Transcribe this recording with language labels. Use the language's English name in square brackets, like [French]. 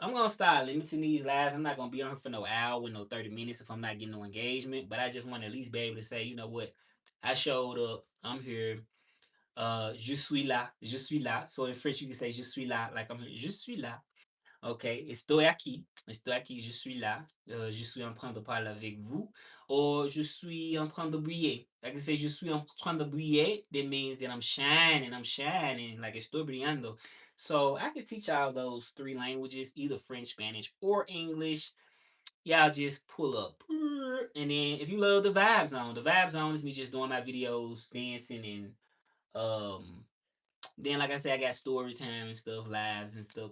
[English] I'm gonna start limiting these lives. I'm not gonna be on here for no hour, no 30 minutes if I'm not getting no engagement. But I just want to at least be able to say, you know what, I showed up. I'm here. [French] Je suis là. Je suis là. [English] So in French, you can say [French] je suis là, [English] like I'm here. [French] Je suis là. OK, [Spanish] estoy aquí. Estoy aquí, [French] je suis là. Je suis en train de parler avec vous. Or je suis en train de briller. [English] Like I say, [French] je suis en train de briller. [English] That means that I'm shining. I'm shining. Like [Spanish] estoy brillando. [English] So I can teach y'all those three languages, either French, Spanish, or English. Y'all just pull up. And then if you love the vibe zone is me just doing my videos, dancing, and then like I said, I got story time and stuff, lives and stuff.